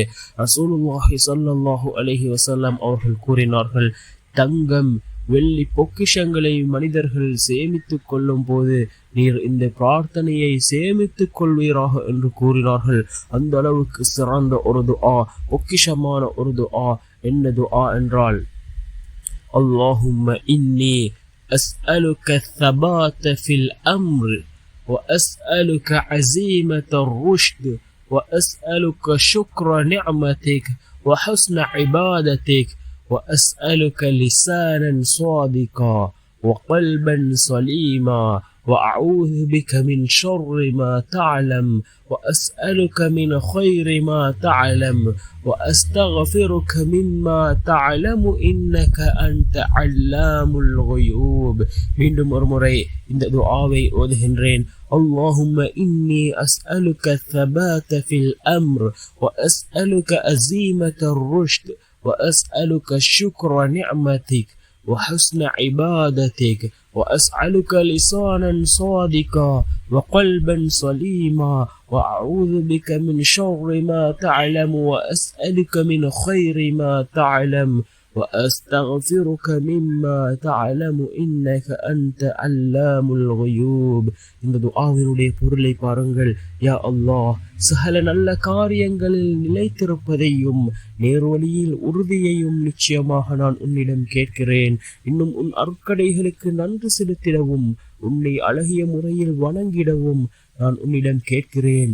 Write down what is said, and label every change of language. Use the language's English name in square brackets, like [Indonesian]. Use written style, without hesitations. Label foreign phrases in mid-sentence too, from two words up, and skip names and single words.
[Tamil] ரசூலுல்லாஹி [Arabic] صلى الله عليه وسلم [Tamil] அவர்கள் கூறினார்கள், தங்கம் வெள்ளி பொக்கிஷங்களை மனிதர்கள் சேமித்துக் கொள்ளும் போது நீர் இந்த பிரார்த்தனையை சேமித்துக் கொள்வீராக என்று கூறினார்கள். அந்த அளவுக்கு சிறந்த ஒரு துஆ, பொக்கிஷமான ஒரு துஆ. என்ன துஆ என்றால், [Arabic] اللهم إني أسألك الثبات في الأمر وأسألك عزيمة الرشد وأسألك شكر نعمتك وحسن عبادتك وأسألك لسانا صادقا وقلبا سليما وأعوذ بك من شر ما تعلم وأسألك من خير ما تعلم وأستغفرك مما تعلم إنك أنت علام الغيوب. [Tamil] மீண்டும் ஒரு முறை இந்த துஆவை ஓதுகின்றேன். [Arabic] اللهم إني أسألك الثبات في الأمر وأسألك عزيمة الرشد وأسألك شكر نعمتك وحسن عبادتك وأسألك لسانا صادقا وقلبا سليما وأعوذ بك من شر ما تعلم وأسألك من خير ما تعلم وأستغفرك مما تعلم إنك أنت علام الغيوب. [Tamil] இந்த துஆவினுடைய பொருளை பாருங்கள். யா அல்லாஹ், சகல நல்ல காரியங்களில் நிலைத்திருப்பதையும் நேர்வழியில் உறுதியையும் நிச்சயமாக நான் உன்னிடம் கேட்கிறேன். இன்னும் உன் அருட்கடைகளுக்கு நன்றி செலுத்திடவும் உன்னை அழகிய முறையில் வணங்கிடவும் நான் உன்னிடம் கேட்கிறேன்.